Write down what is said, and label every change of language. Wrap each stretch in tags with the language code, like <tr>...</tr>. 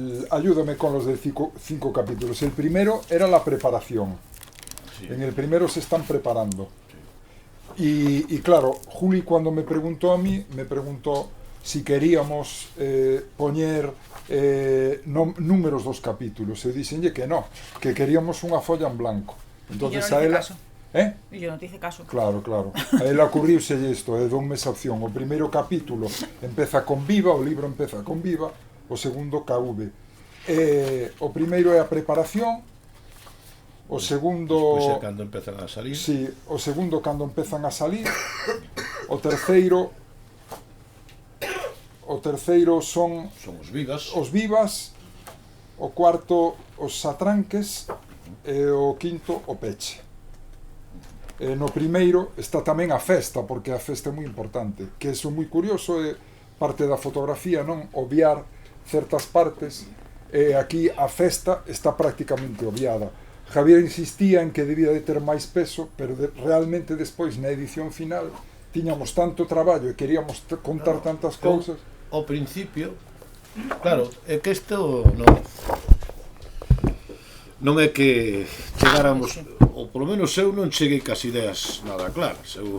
<es>Ayúdame con los de 5 capítulos. El primero era la preparación. Sí. En el primero se están preparando. Y claro, Juli cuando me preguntó a mí, me preguntó si queríamos</es> <gl>poñer números dos capítulos. E dixenlle que no, que queríamos unha folla en blanco. Entonces, a ela... E</gl> <es>yo non te hice caso.</es> <gl>Claro. A ela ocurriuse isto, donme esa opción. O primeiro capítulo empeza con Viva, o libro empeza con Viva, o segundo KV. O primeiro é a preparación, o segundo... Despois é cando empezan a salir. Sí, o segundo cando empezan a salir, o terceiro son os vivas, o cuarto os atranques e o quinto o peche. No primeiro está tamén a festa, porque a festa é moi importante, que é moi curioso, é parte da fotografía, non obviar certas partes, e aquí a festa está prácticamente obviada. Javier insistía en que debía de ter máis peso, pero realmente despois na edición final tiñamos tanto traballo e queríamos contar tantas cousas. Ao principio, claro, é que isto non é que chegáramos, ou polo menos eu non cheguei cas ideas nada claras.</gl>